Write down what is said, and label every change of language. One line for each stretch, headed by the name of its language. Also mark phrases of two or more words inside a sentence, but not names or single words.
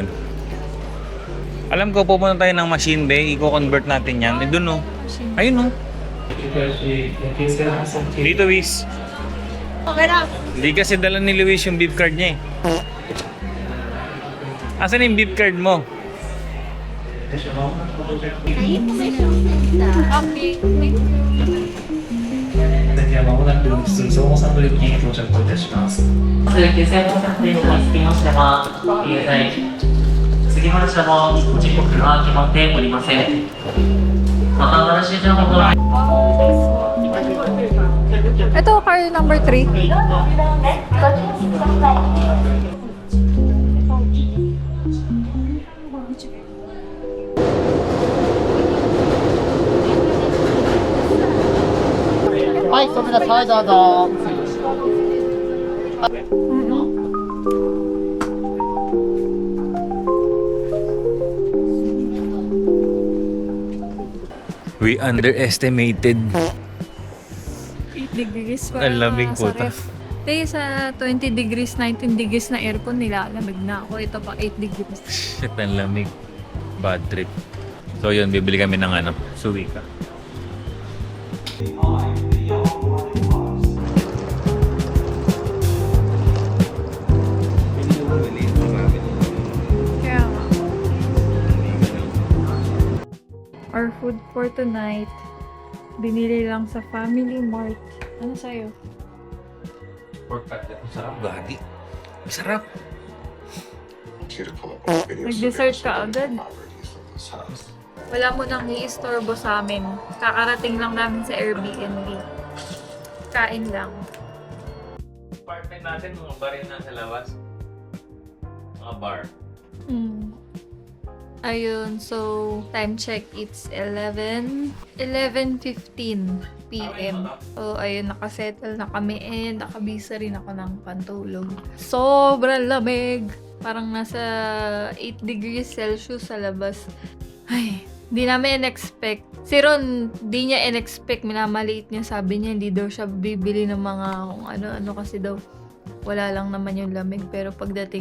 Filipino: Alam ko, pupunta tayo ng machine bay. I-convert natin yan. Eh, dun, oh. Ayun, oh. Dito, Wiz. Okay na. Hindi kasi dala ni Luis yung beep card niya, eh. Asan yung beep card mo? Okay.
Japanese: 間もなく普通相馬さんの駅に到着いたします。9400円につきましては、現在、次の車の時刻が決まっておりません。また新しい情報が
Filipino: Ito,
English: car number 3.
Japanese: はい、それでははい、どうぞ。
English: We underestimated.
Filipino: 8 degrees pa. Ang lamig po ta. Kaya sa 20 degrees, 19 degrees na aircon, nilalamig na ako. Ito pa 8 degrees. Shit, ang lamig.
English: Bad trip.
Filipino: So yun, bibili kami ng ano, suwika. Kaya nga.
English: Our food for tonight,
Filipino: binili lang sa Family Mart. Ano sa'yo?
English: Pork cutlet.
Filipino: Masarap, gagi. Masarap. Nag-dessert ka agad. Wala mo nang i-istorbo sa amin. Kakarating lang namin sa Airbnb. Kain lang. Apartment natin, mga bar yun nasa labas. Mga bar. Ayun,
English: so time check, it's 11:15 p.m.
Filipino: So ayun, nakasettle na kami and nakabisa rin ako ng pantulog. Sobrang lamig! Parang nasa 8
English: degrees Celsius
Filipino: sa labas. Ay, di namin in-expect. Si Ron, di niya in-expect. Minamaliit niya, sabi niya, hindi daw siya bibili ng mga kung ano-ano kasi daw wala lang naman yung lamig.